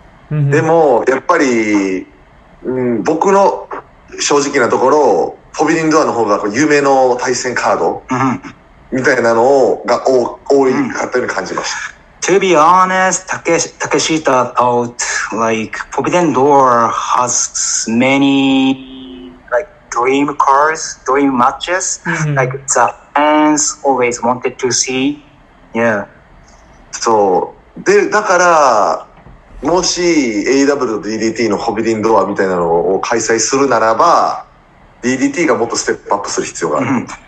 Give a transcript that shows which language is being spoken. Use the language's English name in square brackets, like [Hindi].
[Japanese] でもやっぱり、僕の正直なところフォビデンドアの方が有名の対戦カードみたいなのが多いかったように感じました。 [English] To be honest, Takeshita thought like Forbidden Door has many like dream cards, dream matches, like the fans always wanted to see. Yeah. [Japanese] そうでだからもし AEW と DDT のフォビデンドアみたいなのを開催するならば。 DDT がもっとステップアップする必要がある。